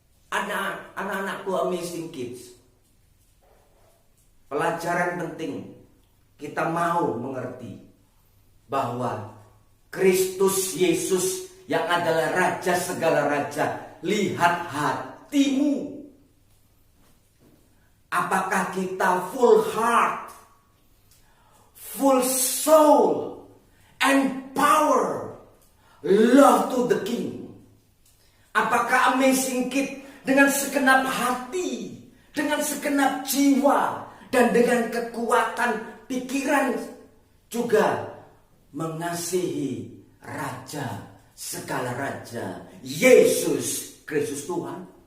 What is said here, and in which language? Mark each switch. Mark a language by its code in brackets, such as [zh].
[id] Anak-anakku [en] amazing kids, [id] pelajaran penting, kita mau mengerti bahwa Kristus Yesus yang adalah Raja segala raja, lihat hatimu. Apakah kita [en] full heart, full soul, and power, love to the King? [id] Apakah amazing kid dengan segenap hati, dengan segenap jiwa, dan dengan kekuatan pikiran juga mengasihi Raja segala raja, Yesus Kristus Tuhan?